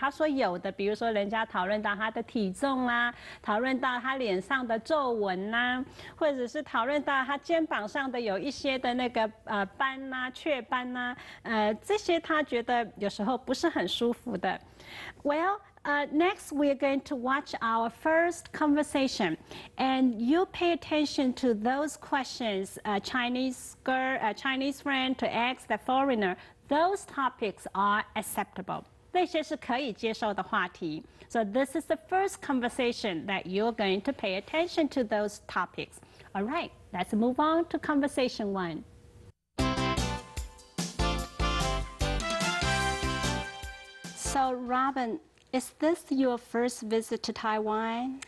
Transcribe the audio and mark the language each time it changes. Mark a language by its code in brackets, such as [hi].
[zh] 他说有的，比如说人家讨论到他的体重啦，讨论到他脸上的皱纹啦，或者是讨论到他肩膀上的有一些的那个斑啦、雀斑啦，这些他觉得有时候不是很舒服的。 [en] Well. Next, we're going to watch our first conversation, and you pay attention to those questions Chinese friend to ask the foreigner. Those topics are acceptable. [zh] 这些是可以接受的话题。 [en] So this is the first conversation that you're going to pay attention to those topics. All right, let's move on to conversation 1. So, Robin, is this your first visit to Taiwan?